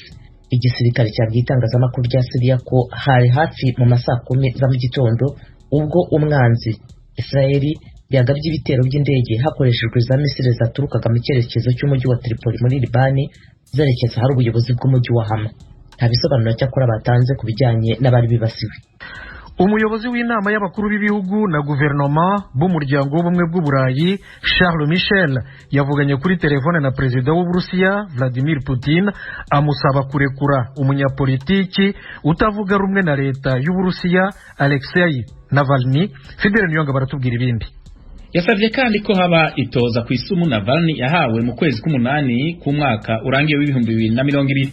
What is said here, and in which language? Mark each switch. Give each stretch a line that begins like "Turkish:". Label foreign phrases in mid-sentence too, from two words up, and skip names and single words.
Kinyarwanda: Igisirikare cyabwiye itangazamakuru rya Syria ko hari hafi mu masaa 10 za mu gitondo ubwo umwanzi Israel yagabye ibitero by'indege hakoreshejwe za misile zaturukaga mu cyerekezo cy'umujyi wa Tripoli muri Libani zerekeza hari ubuyobozi bw'umujyi wa Hama. Nta bisobanuro cyakora batanze ku bijyanye n'abari bibasiwe. Umuyobozi w'inama y'abakuru b'ibihugu na guverinoma b'umuryango w'ubumwe bw'uburayi Charles Michel yavuganye kuri telefone na perezida w'Uburusiya Vladimir Putin amusaba kurekura umunyapolitiki utavuga rumwe na leta y'Uburusiya Alexei Navalny. Fidel Nyonga baratubwira ibindi.
Rundi: Yasavye kandi ko haba itoza ku isumu Navalny yahawe mu kwezi k'umunani ku mwaka urangiye w'ibihumbi 2020.